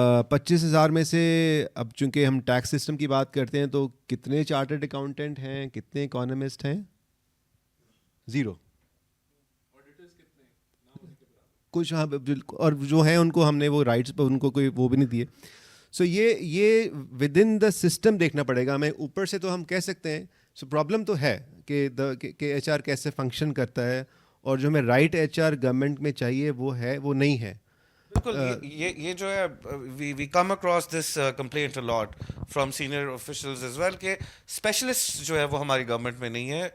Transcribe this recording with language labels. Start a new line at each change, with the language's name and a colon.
Urdu: 25,000 میں سے اب چونکہ ہم ٹیکس سسٹم کی بات کرتے ہیں تو کتنے چارٹرڈ اکاؤنٹنٹ ہیں, کتنے اکانومسٹ ہیں؟ 0. کچھ ہاں, اور جو ہیں ان کو ہم نے وہ رائٹس پہ ان کو کوئی وہ بھی نہیں دیے. سو یہ
English: within the
Urdu: سسٹم دیکھنا پڑے گا. ہمیں اوپر سے تو ہم کہہ سکتے ہیں سو پرابلم تو ہے کہ ایچ آر کیسے فنکشن کرتا ہے, اور جو ہمیں رائٹ ایچ آر گورنمنٹ میں چاہیے وہ نہیں ہے. بالکل یہ جو ہے
English: we come across this complaint a lot from senior officials as well
Urdu: کہ اسپیشلسٹ جو ہے وہ ہماری گورنمنٹ میں نہیں ہے.